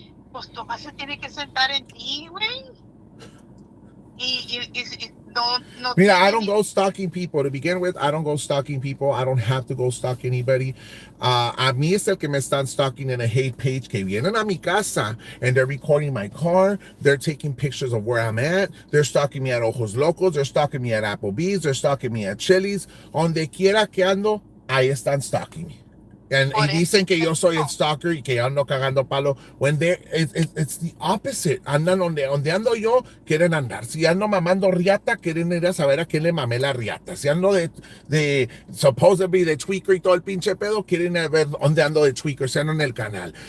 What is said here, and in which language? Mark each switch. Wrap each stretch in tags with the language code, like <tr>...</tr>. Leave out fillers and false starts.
<es>Pues Tomás se tiene que sentar en ti, güey. Y no.</es> <en>Mira, I don't go stalking people. To begin with, I don't go stalking people. I don't have to go stalk anybody. A mí es el que me están stalking in a hate page que vienen a mi casa and they're recording my car. They're taking pictures of where I'm at. They're stalking me at Ojos Locos. They're stalking me at Applebee's. They're stalking me at Chili's.</en> <es>Donde quiera que ando, ahí están</es> <en>stalking me.</en> <es>Y dicen que yo soy el stalker y que yo ando cagando palo. When it's the opposite. Andan donde ando yo, quieren andar. Si ando mamando riata, quieren ir a saber a quién le mamé la riata. Si ando de supposedly de tweaker y todo el pinche pedo, quieren ver dónde ando de tweaker, si ando en el canal.</es>